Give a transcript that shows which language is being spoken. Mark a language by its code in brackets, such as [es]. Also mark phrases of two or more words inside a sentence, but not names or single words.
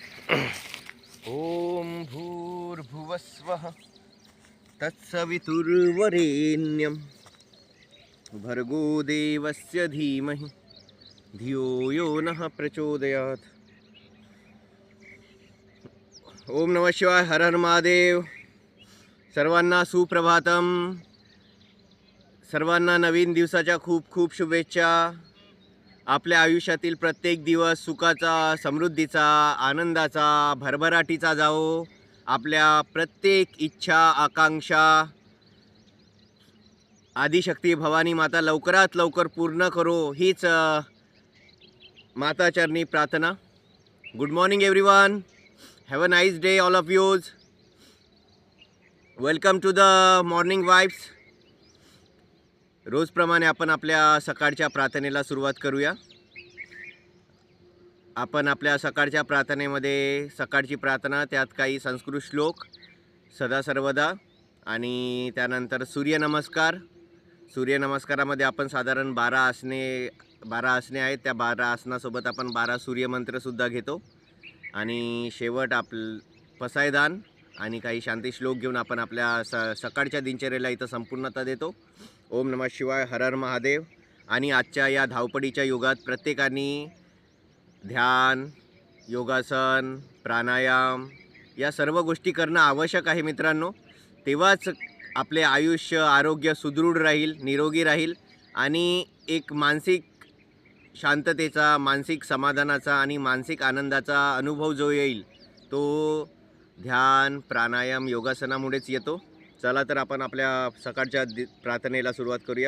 [sa] ओम भूर्भुवस्वः तत्सवितुर्वरेण्यं भर्गो देवस्य धीमहि धियो यो नः प्रचोदयात्। ओम नमः शिवाय, हर हर महादेव। [mr] सर्वांना सुप्रभातम, सर्वांना नवीन दिवसाच्या खूप खूप शुभेच्छा। आपल्या आयुष्यातील प्रत्येक दिवस सुखाचा, समृद्धीचा, आनंदाचा, भरभराटीचा जाओ। आपल्या प्रत्येक इच्छा, आकांक्षा आदिशक्ती भवानी माता लवकरात लवकर पूर्ण करो, हीच माता चरणी प्रार्थना। [en] Good morning everyone, have a nice day all of you. Welcome to the morning vibes. [mr] रोजप्रमाणे आपण आपल्या सकाळच्या प्रार्थनेला सुरुवात करूया। आपण आपल्या सकाळच्या प्रार्थनेमध्ये सकाळची प्रार्थना, त्यात काही संस्कृत श्लोक, सदा सर्वदा आणि त्यानंतर सूर्यनमस्कार। सूर्यनमस्कारामध्ये आपण साधारण 12 आसने आहेत। त्या 12 आसनासोबत आपण 12 सूर्यमंत्रसुद्धा घेतो आणि शेवट पसायदान आणि काही शांती श्लोक घेऊन आपण आपल्या सकाळच्या दिनचर्येला इथं संपूर्णता देतो। [sa] ओम नमः शिवाय, हर हर महादेव। [mr] आणि आजच्या या धावपळीच्या युगात प्रत्येकाने ध्यान, योगासन, प्राणायाम या सर्व गोष्टी करणं आवश्यक आहे मित्रांनो। तेव्हाच आपले आयुष्य, आरोग्य सुदृढ राहील, निरोगी राहील आणि एक मानसिक शांततेचा, मानसिक समाधानाचा आणि मानसिक आनंदाचा अनुभव जो येईल तो ध्यान, प्राणायाम, योगासनामुळेच येतो। चला तर आपण आपल्या सकाळच्या प्रार्थनेला सुरुवात करूया।